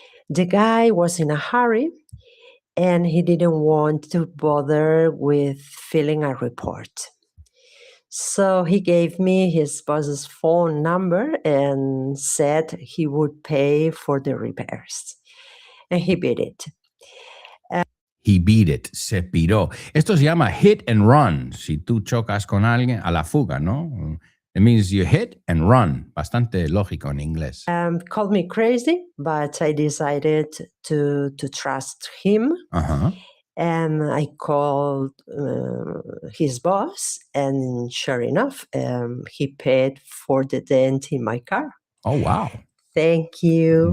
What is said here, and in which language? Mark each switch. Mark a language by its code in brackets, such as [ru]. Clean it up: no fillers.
[en] The guy was in a hurry, and he didn't want to bother with filling a report. So he gave me his boss's phone number and said he would pay for the repairs. And he beat it. He beat it, [es] se piró. Esto se llama hit and run. Si tú chocas con alguien, a la fuga, ¿no? [en] It means you hit and run. [es] Bastante lógico en inglés. [en] Called me crazy, but I decided to trust him. Uh-huh. And I called his boss, and sure enough, he paid for the dent in my car. Oh, wow. Thank you.